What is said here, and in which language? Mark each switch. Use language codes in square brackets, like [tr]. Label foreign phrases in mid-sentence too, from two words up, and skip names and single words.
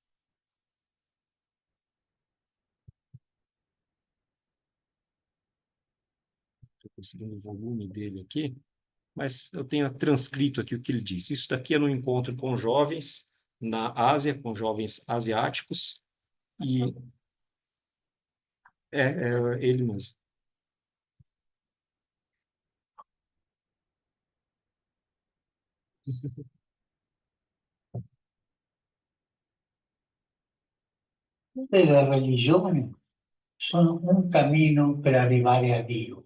[pt] Estou conseguindo o volume dele aqui, mas eu tenho transcrito aqui o que ele disse. Isso daqui é no encontro com jovens na Ásia, com jovens asiáticos, e é ele mesmo. [it] Tutte le religioni sono un cammino per arrivare a Dio.